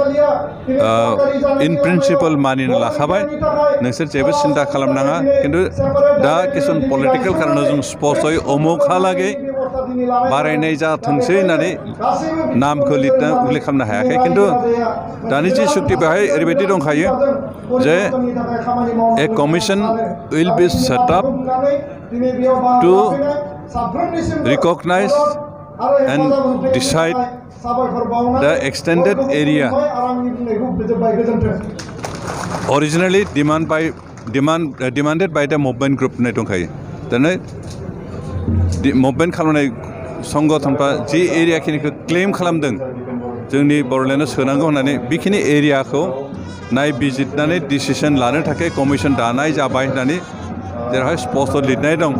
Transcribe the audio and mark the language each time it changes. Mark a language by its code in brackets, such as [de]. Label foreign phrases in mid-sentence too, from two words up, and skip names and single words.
[en] in principle [brx] मानिना लाखाबाय नोंसोर जेबो सिन्था खालामनाङा खिन्थु दा किसुमान पलिटिकेल कारनाव जों स्पष्टयै अमुकहालागै बारायनाय जाथोंसै होननानै नामखौ लिरना उल्लेख खालामनो हायाखै खिन्थु दानि जि सुक्ति बेवहाय ओरैबायदि दंखायो जे [en] a commission will be set up to recognize and decide the extended area originally demanded by the movement group [brx] होननाय दंखायो। दानो मुभमेन्ट खालामनाय संगठनफ्रा जि एरियाखिनिखौ क्लेम खालामदों जोंनि बर'लेण्डआव सोनांगौ होननानै बेखिनि एरियाखौ नायबिजिरनानै डिसिसन लानो थाखाय कमिसन दानाय जाबाय होननानै जेरावहाय स्पष्ट लिरनाय दं।